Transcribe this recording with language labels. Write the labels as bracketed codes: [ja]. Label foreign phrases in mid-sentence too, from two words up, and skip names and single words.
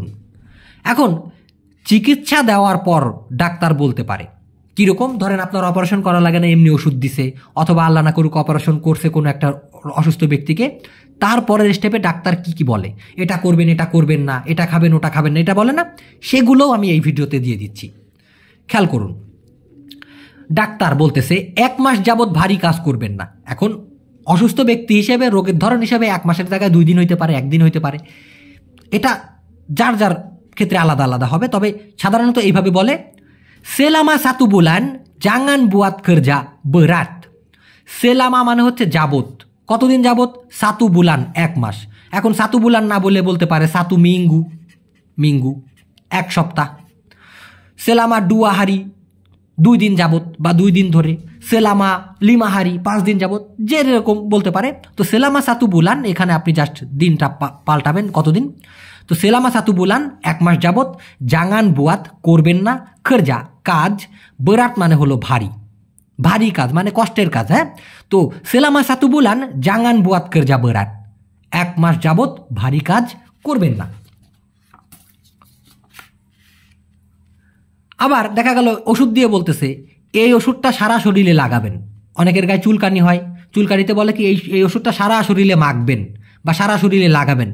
[bn] এখন চিকিৎসা দেওয়ার পর ডাক্তার বলতে পারে কীরকম, ধরেন আপনার অপারেশন করা লাগে না, এমনি ওষুধ দিছে, অথবা আল্লাহ না করুক অপারেশন করছে কোনো একটা অসুস্থ ব্যক্তিকে, তারপরের স্টেপে ডাক্তার কি বলে, এটা করবেন এটা করবেন না, এটা খাবেন ওটা খাবেন না, এটা বলে না, সেগুলোও আমি এই ভিডিওতে দিয়ে দিচ্ছি, খেয়াল করুন। ডাক্তার বলতেছে 1 মাস যাবৎ ভারী কাজ করবেন না। এখন অসুস্থ ব্যক্তি হিসেবে, রোগের ধরন হিসেবে 1 মাসের জায়গায় 2 দিন হইতে পারে, 1 দিন হইতে পারে, এটা যার যার ক্ষেত্রে আলাদা আলাদা হবে। তবে সাধারণত এইভাবে বলে, [ms] selama 1 bulan jangan buat kerja berat। [bn] selama মানে হচ্ছে যাবত, কতদিন যাবত? 1 bulan, 1 মাস। এখন 1 bulan না বলে বলতে পারে 1 [ms] minggu, minggu [bn] 1 সপ্তাহ। [ms] selama 2 hari [bn] 2 দিন যাবত বা 2 দিন ধরে। [ms] selama 5 hari [bn] 5 দিন যাবত, যেরকম বলতে পারে। তো [ms] selama 1 bulan [bn] এখানে আপনি জাস্ট দিনটা পাল্টাবেন কতদিন। তো [ms] selama 1 bulan [bn] 1 মাস যাবত [ms] jangan buat [bn] করবেন না kerja কাজ, berat মানে হলো ভারী, ভারী কাজ মানে কষ্টের কাজ। হ্যাঁ, তো [ms] selama 1 bulan jangan buat kerja berat [bn] 1 মাস যাবত ভারী কাজ করবেন না। আবার দেখা গেল ওষুধ দিয়ে বলতেছে এই ওষুধটা সারা শরীরে লাগাবেন। অনেকের গায়ে চুলকানি হয়, চুলকানিতে বলে কি এই ওষুধটা সারা শরীরে মাখবেন বা সারা শরীরে লাগাবেন।